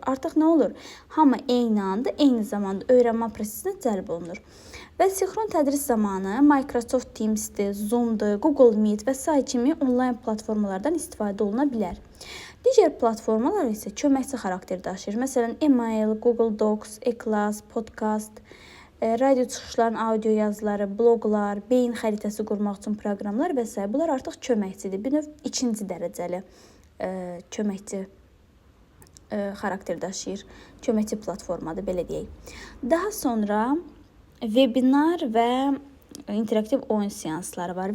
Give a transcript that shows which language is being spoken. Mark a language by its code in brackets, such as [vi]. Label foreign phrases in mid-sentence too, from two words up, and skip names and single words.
[az] Artıq nə olur? Hamı eyni anda, eyni zamanda öyrənmə prosesinə cəlb olunur. Və sinxron tədris zamanı Microsoft Teams'dir, Zoom'dur, Google Meet və s. kimi onlayn platformalardan istifadə oluna bilər. Digər platformalar isə köməkçi xarakter daşıyır. Məsələn, email, Google Docs, e-class, podcast, radio çıxışların audio yazıları, bloqlar, beyin xəritəsi qurmaq üçün proqramlar və s. Bunlar artıq köməkçidir. Bir növ ikinci dərəcəli köməkçi xarakter daşıyır. Köməkçi platformadır, belə deyək. Daha sonra webinar və interaktiv oyun seansları var.